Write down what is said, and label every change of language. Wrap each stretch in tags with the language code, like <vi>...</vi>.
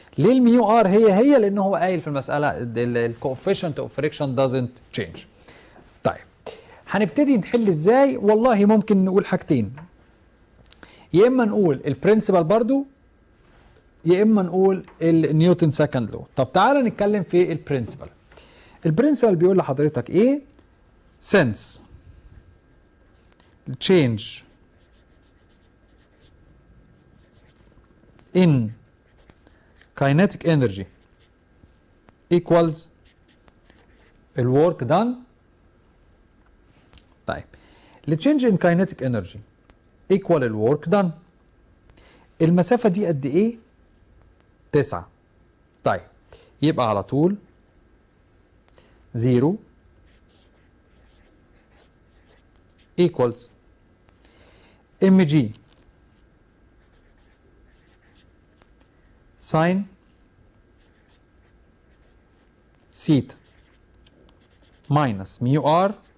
<ar>ليه الميو ار هي لان هو قايل في المساله الكوفيشنت اوف فريكشن دازنت تشينج. طيب هنبتدي نحل ازاي؟ والله ممكن نقول حاجتين، يا اما نقول البرنسبل برضو يا اما نقول النيوتن سكند لو. طب تعالى نتكلم في البرنسبل. البرنسبل بيقول لحضرتك ايه؟</ar> <en>since change in kinetic energy equals الwork done. طيب change in kinetic energy equal الwork done.</en> <ar>المسافة دي قد ايه؟ 9. طيب يبقى على طول</ar> <en>0 equals mg</en> <ar>ساين سيتا minus ميو ار</ar>